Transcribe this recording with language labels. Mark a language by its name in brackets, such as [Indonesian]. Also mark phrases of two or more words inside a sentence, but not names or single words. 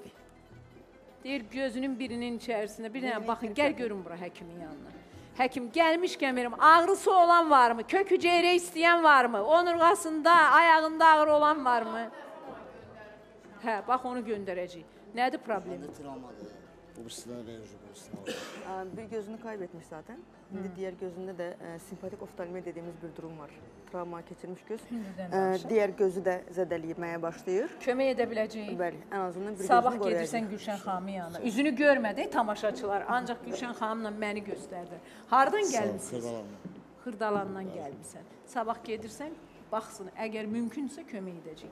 [Azerbaijani] Deyir, gözünün birinin içərisində. Bir dənə baxın, gəl görün bura həkimin yanına. Həkim, gəlmişkən verim, ağrısı olan varmı? Kök hüceyrə istəyən varmı? Onurğasında, ayağında ağrı olan varmı? Hə, bax onu göndərəcəyik. Nədir problemi? Məndə travmadır. Obrislər rejim. [Turkish] Bir gözünü kaybetmiş zaten. Şimdi diğer gözünde de simpatik oftalmi dediğimiz bir durum var. [Azerbaijani] Travma keçirmiş göz. [Turkish] Diğer gözü de [Azerbaijani] zədəliyməyə başlayır. Kömək edə biləcəyik. Bəli, ən azından bir Sabah gözünü qoruyacaq. gedirsən Gülşən xanımın yanına. Üzünü görmədi tamaşaçılar, ancaq Gülşən xanımla məni göstərdi. Hardan gəlmisiniz? Xırdalandan gəlmisən. Sabah gedirsən, baxsın, əgər mümkünsə kömək edəcək.